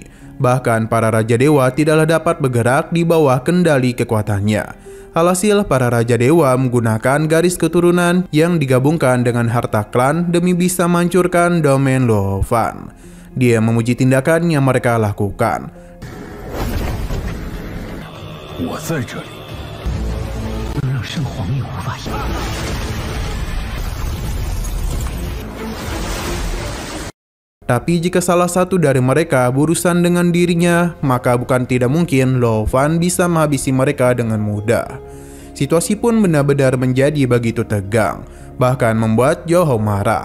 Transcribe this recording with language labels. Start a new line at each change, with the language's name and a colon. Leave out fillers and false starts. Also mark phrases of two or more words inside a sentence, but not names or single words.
Indonesian: Bahkan para Raja Dewa tidaklah dapat bergerak di bawah kendali kekuatannya. Alhasil, para Raja Dewa menggunakan garis keturunan yang digabungkan dengan harta klan demi bisa menghancurkan domain Luo Fan. Dia memuji tindakan yang mereka lakukan.
Chinese: 我在这里，让圣皇也无法赢。
Indonesian: Tapi jika salah satu dari mereka berurusan dengan dirinya, maka bukan tidak mungkin Luo Fan bisa menghabisi mereka dengan mudah. Situasi pun benar-benar menjadi begitu tegang, bahkan membuat Zhao Hao marah.